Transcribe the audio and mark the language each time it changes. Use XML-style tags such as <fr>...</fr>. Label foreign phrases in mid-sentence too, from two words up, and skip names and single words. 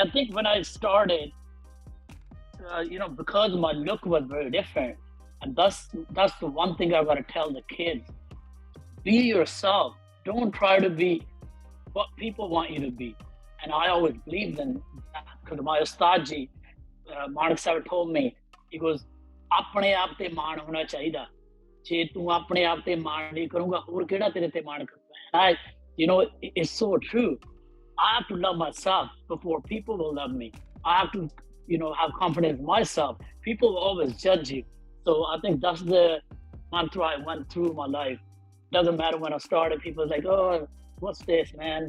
<en>I think when I started, because my look was very different, and that's the one thing I gotta tell the kids: be yourself. Don't try to be what people want you to be. And I always believed in that, because my Ustadji, Manik Sahib, told me, he goes,</en> <pa>"ਆਪਣੇ ਆਪ ਤੇ ਮਾਣ ਹੋਣਾ ਚਾਹੀਦਾ. ਜੇ ਤੂੰ ਆਪਣੇ ਆਪ ਤੇ ਮਾਣ ਨਹੀਂ ਕਰੂੰਗਾ, ਔਰ ਕਿਹੜਾ ਤੇਰੇ ਤੇ ਮਾਣ ਕਰੂੰਗਾ."</pa> <en>And it's so true. I have to love myself before people will love me. I have to have confidence in myself. People will always judge you. So I think that's the mantra I went through my life. Doesn't matter when I started, people was like, oh, what's this, man?</en>